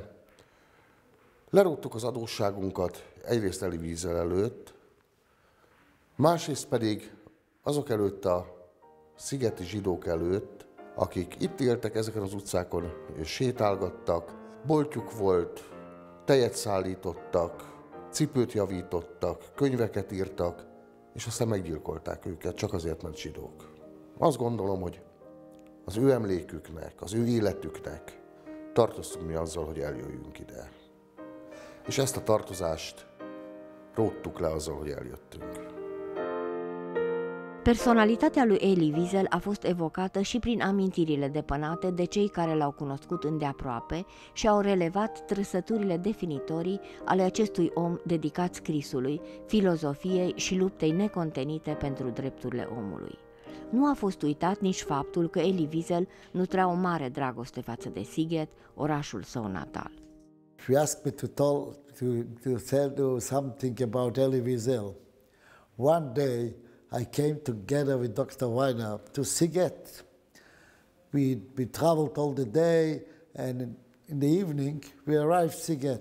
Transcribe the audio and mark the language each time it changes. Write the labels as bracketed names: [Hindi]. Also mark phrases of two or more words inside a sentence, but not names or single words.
[Hungarian] Leróttuk az adósságunkat egyrészt Elie Wiesel előtt, másrészt pedig azok előtt a szigeti zsidók előtt, akik itt éltek ezeken az utcákon, és sétálgattak, boltjuk volt, tejet szállítottak, cipőt javítottak, könyveket írtak, és aztán meggyilkolták őket, csak azért, mert zsidók. Azt gondolom, hogy az ő emléküknek, az ő életüknek tartoztunk mi azzal, hogy eljöjjünk ide. És ezt a tartozást róttuk le azzal, hogy eljöttünk. [Romanian] Personalitatea lui Elie Wiesel a fost evocată și prin amintirile depănate de cei care l-au cunoscut îndeaproape și au relevat trăsăturile definitorii ale acestui om dedicat scrisului, filozofiei și luptei necontenite pentru drepturile omului. Nu a fost uitat nici faptul că Elie Wiesel nutrea o mare dragoste față de Sighet, orașul său natal. [English] You asked me to tell you something about Elie Wiesel. One day I came together with Dr. Weiner to Sighet. We traveled all the day, and in the evening we arrived Sighet.